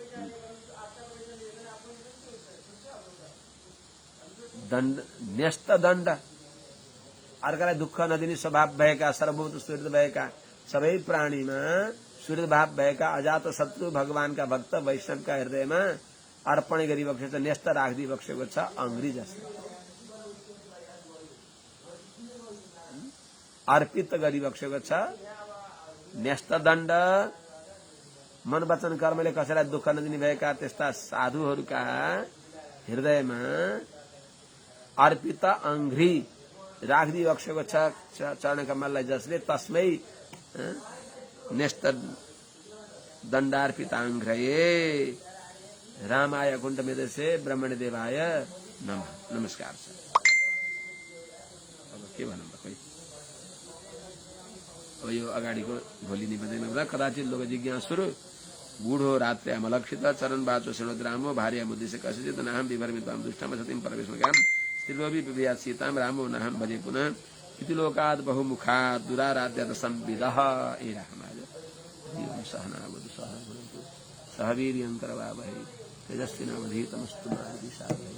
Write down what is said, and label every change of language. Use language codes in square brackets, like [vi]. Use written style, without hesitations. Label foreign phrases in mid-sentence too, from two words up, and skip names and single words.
[ne] न्यस्त दण्ड अर्कालाई दुःख नदिने स्वभाव भएका सर्वभूत सुहृद भएका सबै प्राणीमा सुहृद भाव भएका अजात शत्रु भगवानका भक्त वैष्णवका हृदयमा अर्पण गरिबक्सेको छ, न्यस्त राखिदिबक्सेको छ अङ्ग्री जसले, अर्पित गरिबक्सेको छ। न्यस्त दण्ड मन वचन कर्मले कसैलाई दुःख नदिने भएका त्यस्ता साधुहरूका हृदयमा अर्पित अङ्घ्री राखिदिबक्सेको छ चरण कमललाई, जसले [sa] तस्मै न्यस्त दण्डार्पिताङ्घ्रये रामाय कुण्ठ मेधसे ब्रह्मण देवाय नमः। [ne] नमस्कार छ। अब के भनौँ खोइ, अब यो अगाडिको भोलि निवेदन हुँदा कदाचित [sa] लोक जिज्ञासुरु गूढो रात्रि अमलक्षित चरण बाचो शृणोद्रामो भार्या मुद्दिश्य कसिचित नाहं विभर्मित्वां दुष्टाम सतीं परमेश्वरकाम स्त्रीलोभी विभया सीतां रामो नाहं भजे पुनः इति लोकात् बहुमुखात् दुराराध्यत संविदः। ए रामाय जीवं सहनावतु सहना भुनक्तु सह वीर्यं करवावहै तेजस्विनावधीतमस्तु मा विद्विषावहै।